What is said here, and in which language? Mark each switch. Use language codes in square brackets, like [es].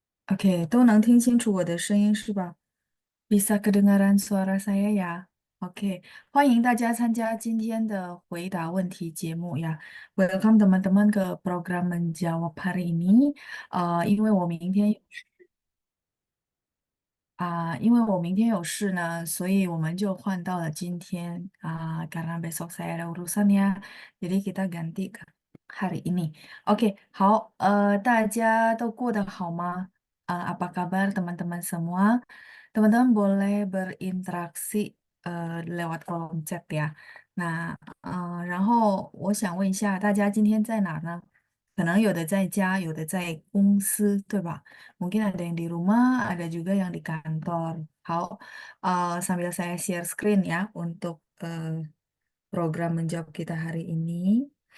[zh] Oke，都能听清楚我的声音是吧？ [id] Bisa kedengaran suara saya ya? [zh] Oke，欢迎大家参加今天的回答问题节目呀。 [id] Welcome teman-teman ke program menjawab hari ini。 [zh] 因为我明天有事呢，所以我们就换到了今天 [id] karena besok saya ada urusan ya, jadi kita ganti ke hari ini. [zh] Oke，好，大家都过得好吗？ [id] apa kabar teman-teman semua? Teman-teman boleh berinteraksi lewat kolom chat ya. [zh] Nah，然后我想问一下，大家今天在哪呢？可能有的在家，有的在公司，对吧？ [id] Mungkin ada yang di rumah, ada juga yang di kantor. Sambil saya share screen ya untuk program menjawab kita hari ini.